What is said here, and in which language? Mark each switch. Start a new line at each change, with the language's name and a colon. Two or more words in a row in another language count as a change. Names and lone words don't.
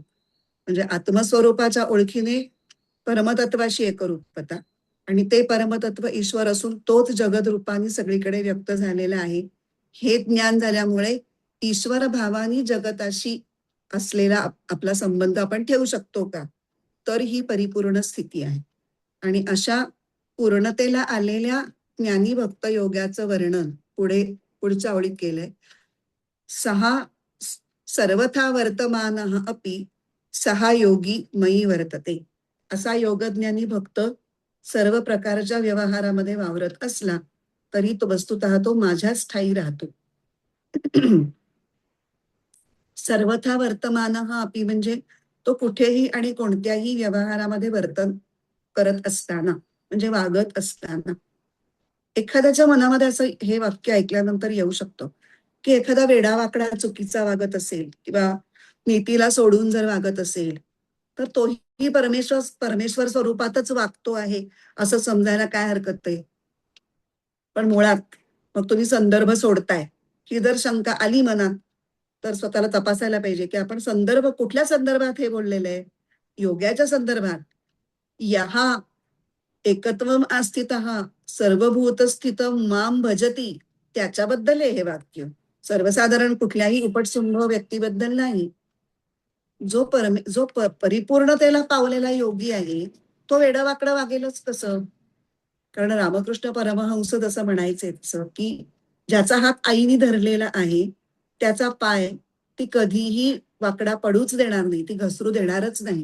Marathi: म्हणजे आत्मस्वरूपाच्या ओळखीने परमतत्वाशी एकरूपता, आणि ते परमतत्व ईश्वर असून तोच जगद रूपाने सगळीकडे व्यक्त झालेला आहे, हे ज्ञान झाल्यामुळे ईश्वर भावानी जगताशी असलेला आपला संबंध आपण ठेवू शकतो का, तर ही परिपूर्ण स्थिती आहे. आणि अशा पूर्णतेला आलेल्या ज्ञानी भक्त योगाचं वर्णन पुढच्या ओळीत केलंय.
Sanskrit: सहा सर्वथा वर्तमान अपि सहा योगी मयी वर्तते.
Marathi: असा योगज्ञानी भक्त सर्व प्रकारच्या व्यवहारामध्ये वावरत असला तरी तो वस्तुतः तो माझ्याच ठायी राहतो.
Sanskrit: सर्वथा वर्तमान अपि
Marathi: म्हणजे तो कुठेही आणि कोणत्याही व्यवहारामध्ये वर्तन करत असताना, म्हणजे वागत असताना. एखाद्याच्या मनामध्ये असं हे वाक्य ऐकल्यानंतर येऊ शकतं, की एखादा वेडावाकडा चुकीचा वागत असेल किंवा नीतीला सोडून जर वागत असेल, तर तोही परमेश्वर स्वरूपातच वागतो आहे असं समजायला काय हरकत आहे. पण मुळात मग तुम्ही संदर्भ सोडताय, ही जर शंका आली मनात, तर स्वतःला तपासायला पाहिजे, की आपण कुठल्या संदर्भात हे बोललेलं आहे. योगाच्या संदर्भात.
Sanskrit: यहा एकत्वम आस्थितः सर्वभूत स्थित माम भजती,
Marathi: त्याच्याबद्दल आहे हे वाक्य. सर्वसाधारण कुठल्याही उपटसुंभ व्यक्तीबद्दल नाही. जो परिपूर्णतेला पावलेला योगी आहे, तो वेडावाकडं वागेलच कसं. कारण रामकृष्ण परमहंस जसं म्हणायचे तसं, की ज्याचा हात आईने धरलेला आहे त्याचा पाय ती कधीही वाकडा पडूच देणार नाही, ती घसरू देणारच नाही.